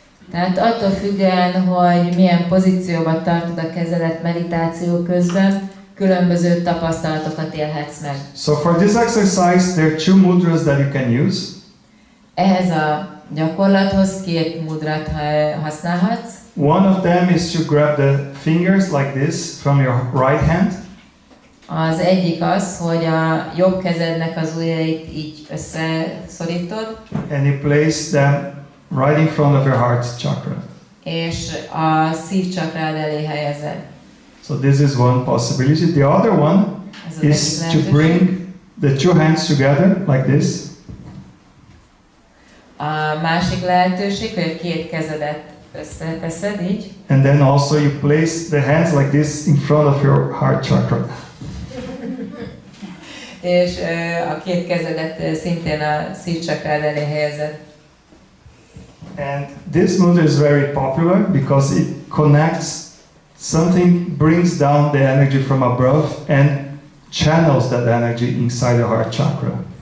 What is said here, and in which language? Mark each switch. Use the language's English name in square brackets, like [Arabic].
[Hungarian] Tehát attól függően, hogy milyen pozícióban tartod a kezedet meditáció közben, különböző tapasztalatokat élhetsz meg. [English] So for this exercise, there are two mudras that you can use. [Hungarian] Ehhez a gyakorlathoz két mudrát használhatsz. [English] One of them is to grab the fingers like this from your right hand. [Hungarian] Az egyik az, hogy a jobb kezednek az ujjait így összeszorítod. [English] And you place them right in front of your heart chakra. [Hungarian] És a szívcsakrád elé helyezed. [English] So this is one possibility. The other one is to bring the two hands together like this. [Hungarian] A másik lehetőség, hogy a két kezedet összeteszed így. [English] And then also you place the hands like this in front of your heart chakra. [Hungarian] És a két kezedet szintén a szívcsakrád elé helyezed. [English] And this mudra is very popular because it connects something, brings down the energy from above and channels that energy inside the heart chakra.